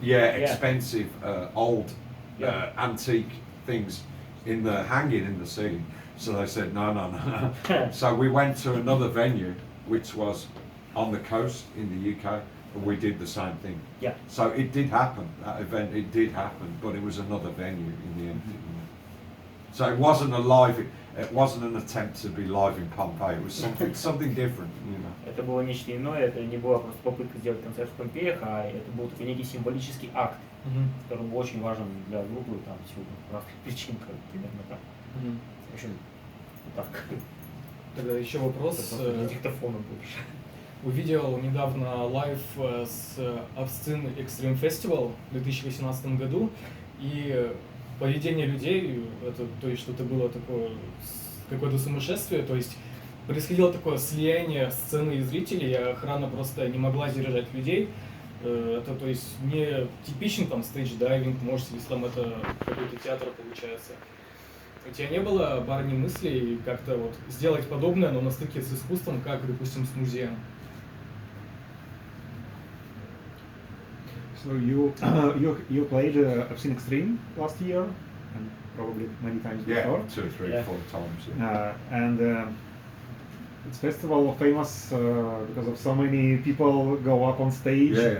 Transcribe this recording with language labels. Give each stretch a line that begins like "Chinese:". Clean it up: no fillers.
English: expensive old antique things hanging in the ceiling. So they said no. So we went to another venue, which was on the coast in the UK, and we did the same thing. Yeah. So it did happen, that event, it did happen, but it was another venue in the end. So it wasn't a live, it wasn't an attempt to be live in Pompeii, it was something different, you know.
Russian: Это было нечто иное, это не была просто попытка сделать концерт в Помпеях, а это был такой некий символический акт, который был очень важен для группы, там, сегодня по разных причин, примерно так. В общем, вот так. Тогда еще вопрос. Для диктофона больше. Увидел недавно лайв с Obscene Extreme Festival в 2018 году, и поведение людей, это, то есть что-то было такое, какое-то сумасшествие, то есть происходило такое слияние сцены и зрителей, и охрана просто не могла сдержать людей. Это, то есть, не типичный там стейдж-дайвинг, может, если там это какой-то театр получается. У тебя не было, Барни, мыслей как-то вот сделать подобное, но на стыке с искусством, как, допустим, с музеем?
English: So you played Obscene Extreme last year, and probably many times before. Yeah, 2 or 3 or 4 times. Yeah. And it's festival famous because of so many people go up on stage.